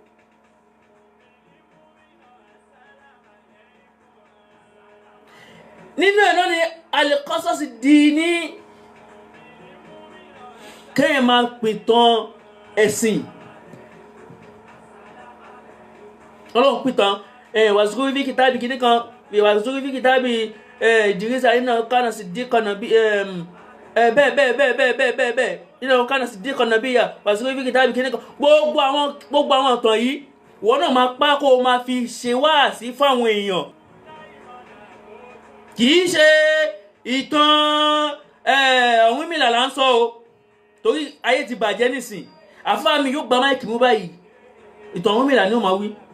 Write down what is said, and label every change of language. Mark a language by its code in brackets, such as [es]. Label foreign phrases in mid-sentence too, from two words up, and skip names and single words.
[yo] nínú ẹ̀ náà ni [ar] القصص الديني [yo] kẹ́yìn máa pìtàn ẹ̀sìn Ọlọ́run pìtàn [ar] واذكر في الكتاب [yo] kìíní kan [ar] واذكر في الكتاب إدريس إنه كان صديقا نبيا [yo] bẹ́ẹ̀ [ar] إنه كان صديقا نبيا واذكر في الكتاب [yo] kìíní kan gbogbo àwọn ìtàn yìí wọ́n náà máa pa kó o máa fi ṣe wáàsí fáwọn èèyàn kìí ṣe ìtàn Ọ̀rúnmìlà là ń sọ o torí ayé ti bàjẹ́ nísìn àfáà mi yóò gba máìkì mú báyìí ìtàn Ọ̀rúnmìlà ni ó máa wí.